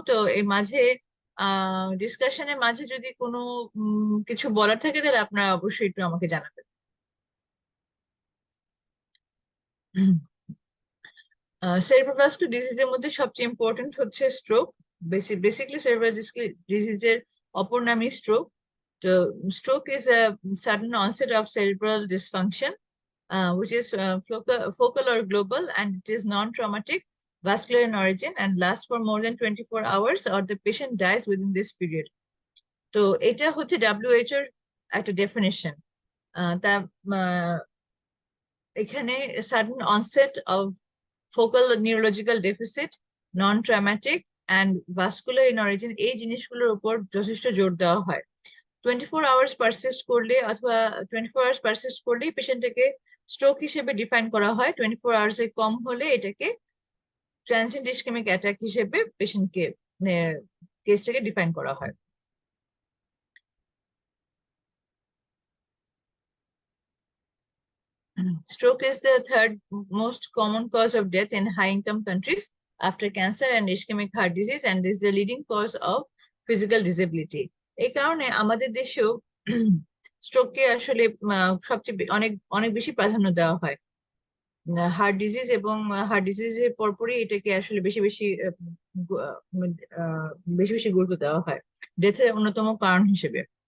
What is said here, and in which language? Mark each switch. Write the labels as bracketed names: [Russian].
[Bangla] তো এই মাঝে ডিসকাশনের মাঝে যদি কোনো কিছু বলার থাকে, তাহলে আপনারা অবশ্যই একটু আমাকে জানাবেন। সেরিব্রোভাস্কুলার ডিজিজের মধ্যে সবচেয়ে ইম্পর্টেন্ট হচ্ছে স্ট্রোক। বেসিক্যালি সেরিব্রাল ডিজিজের অপর নামই স্ট্রোক। [English] তো stroke is a sudden onset of cerebral dysfunction, which is focal or global, and it is non-traumatic, vascular in origin, and lasts for more than 24 hours, or the patient dies within this period. [Bangla] তো এটা হচ্ছে WHO এর একটা definition. তা আহ, এখানে [English] sudden onset of focal neurological deficit, non-traumatic, and vascular in origin, [Bangla] এই জিনিসগুলোর উপর যথেষ্ট জোর দেওয়া হয়। 24 আওয়ার্স পারসিস্ট করলে অথবা 24 আওয়ার্স পারসিস্ট করলেই পেশেন্টটাকে স্ট্রোক হিসেবে ডিফাইন করা হয়। 24 আওয়ার্স এর কম হলে এটাকে ট্রানজিয়েন্ট ইসকেমিক অ্যাটাক হিসেবে পেশেন্টকে কেসটাকে ডিফাইন করা হয়। [English] Stroke is the third most common cause of death in high-income countries after cancer and ischemic heart disease, and is the leading cause of physical disability. [Bangla] এই কারণে আমাদের দেশেও স্ট্রোককে আসলে সবচেয়ে অনেক অনেক বেশি প্রাধান্য দেওয়া হয়। হার্ট ডিজিজ এবং হার্ট ডিজিজের পরপরই এটাকে আসলে বেশি বেশি গু- আহ, আহ, বেশি বেশি গুরুত্ব দেওয়া হয় ডেথের অন্যতম কারণ হিসেবে।